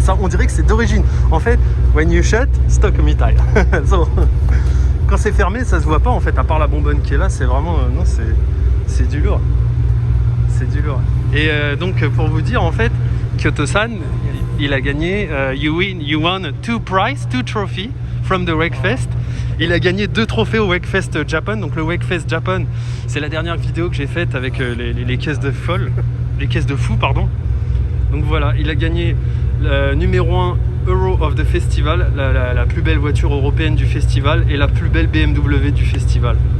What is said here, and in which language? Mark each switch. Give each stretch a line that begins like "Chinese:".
French: Ça, on dirait que c'est d'origine. En fait,
English: when you shut,
Japanese: stock mitai.
French: So, quand c'est fermé, ça se voit pas en fait. À part la bonbonne qui est là, c'est vraiment. Non, c'est du lourd. C'est du lourd. Et donc, pour vous dire, en fait, Kyoto-san, il a gagné.
English: You won two trophies from the Wakefest.
French: Il a gagné 2 trophées au Wakefest Japan. Donc le Wakefest Japan, c'est la dernière vidéo que j'ai faite avec les caisses de les caisses de fous, pardon. Donc voilà, il a gagné le numéro 1
English: Euro of the Festival,
French: la plus belle voiture européenne du festival et la plus belle BMW du festival.